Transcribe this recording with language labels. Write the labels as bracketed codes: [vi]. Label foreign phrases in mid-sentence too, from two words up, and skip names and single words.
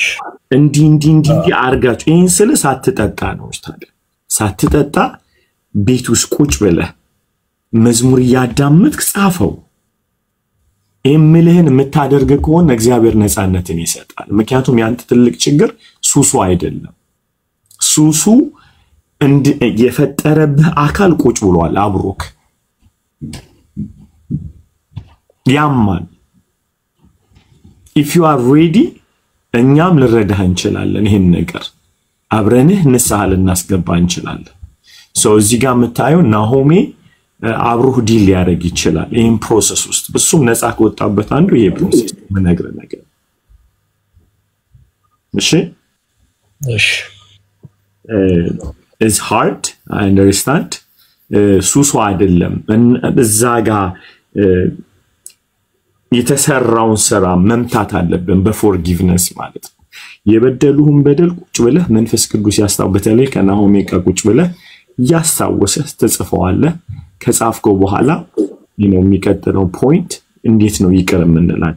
[am] እንዲ አርጋችሁ ይሄን ስለ ሳትጠጣ ነው ታዲያ። ሳትጠጣ ቤት ውስጥ ቁጭ ብለህ መዝሙር ያዳምጥክ ጻፈው። እምልህን የምታደርግ ከሆነ እግዚአብሔር ነፃነትን ይሰጣል። ምክንያቱም ያንተ ትልቅ ችግር ሱሱ አይደለም። ሱሱ የፈጠረብህ አካል ቁጭ ብሏል አብሮክ ያማል። [en] if you are ready [am] እኛም ልረዳህ እንችላለን። ይሄን ነገር አብረንህ ንስሐ ልናስገባ እንችላለን። እዚህ ጋር የምታየው ናሆሜ አብሮህ ዲል ሊያደርግ ይችላል ይሄን ፕሮሰስ ውስጥ። እሱም ነፃ ከወጣበት አንዱ ይሄ ፕሮሰስ ምነግርህ ነገር። እሺ [en] it's hard, I understand. [am] ሱሱ አይደለም እዛ ጋር የተሰራውን ስራ መምታት አለብን በፎርጊቭነስ ማለት ነው። የበደሉህን በደል ቁጭ ብለህ መንፈስ ቅዱስ ያስታው። በተለይ ከናሆሜ ጋር ቁጭ ብለህ ያስታወሰህ ተጽፈዋለህ። ከጻፍከው በኋላ የሚቀጥለው ፖይንት እንዴት ነው ይቅር የምንላቸው?